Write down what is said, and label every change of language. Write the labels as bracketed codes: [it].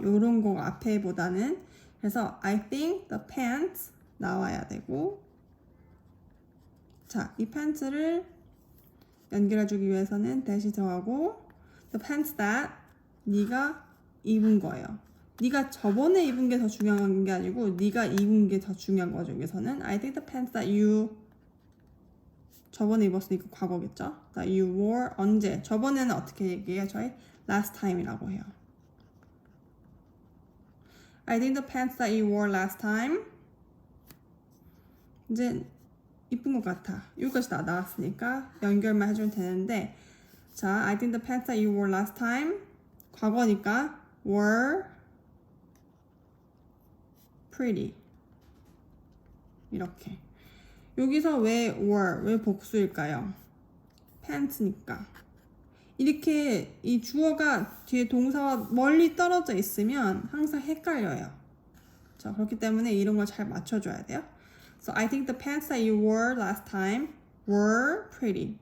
[ko] 요런 거 앞에보다는 그래서 [en] I think the pants [ko] 나와야 되고 자, 이 팬츠를 연결해주기 위해서는 that이 들어가고 [en] the pants that [ko] 네가 입은 거예요. 네가 저번에 입은 게 더 중요한 게 아니고 네가 입은 게 더 중요한 거죠. 여기서는 [en] I think the pants that you [ko] 저번에 입었으니까 과거겠죠. [en] that you wore [ko] 언제 저번에는 어떻게 얘기해요? 저희 [en] last time [ko] 이라고 해요. [en] I think the pants that you wore last time [ko] 이제 이쁜 것 같아. 여기까지 다 나왔으니까 연결만 해주면 되는데 자, [en] I think the pants that you wore last time [ko] 과거니까 [en] were pretty [ko] 이렇게 여기서 왜 were, 왜 복수일까요? pants니까 이렇게 이 주어가 뒤에 동사와 멀리 떨어져 있으면 항상 헷갈려요. 자, 그렇기 때문에 이런 걸 잘 맞춰줘야 돼요. [en] So I think the pants that you wore last time were pretty.